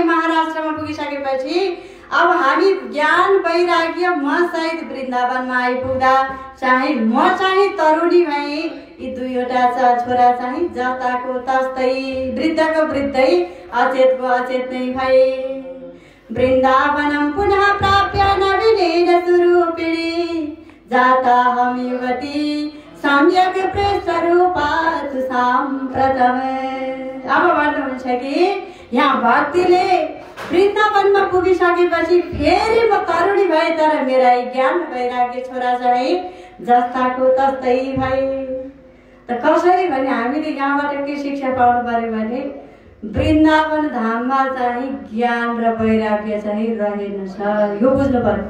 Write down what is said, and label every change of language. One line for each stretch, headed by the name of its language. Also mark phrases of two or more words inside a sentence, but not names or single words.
Nepali: महाराष्ट्रमा पुगिसकेपछि अब हामी ज्ञान वैराग्य म सहित वृन्दावनमा आइपुग्दा चाहिँ म चाहिँ तरुणी भएँ, यी दुईवटा छोरा चाहिँ जताको तस्तै वृद्धको वृद्धै अचेतको अचेत नै भए।
Sanskrit: वृन्दावनं पुनः प्राप्य नवीनेन स्वरूपिणी जाता हम युवती सम्यक प्रेष्ठरूपा साम्प्रतम।
Nepali: अब भन्नुहुन्छ कि यहाँ भक्तिले वृन्दावनमा पुगिसकेपछि फेरि म तरुणी भए, तर मेरा ज्ञान वैराग्य छोरा चाहिँ जस्ताको तस्तै भए। त कसरी भने हामीले यहाँबाट के शिक्षा पाउनु पर्यो भने वृन्दावन धाममा चाहिँ ज्ञान र वैराग्य चाहिँ रहेनछ, यो बुझ्नु पर्यो।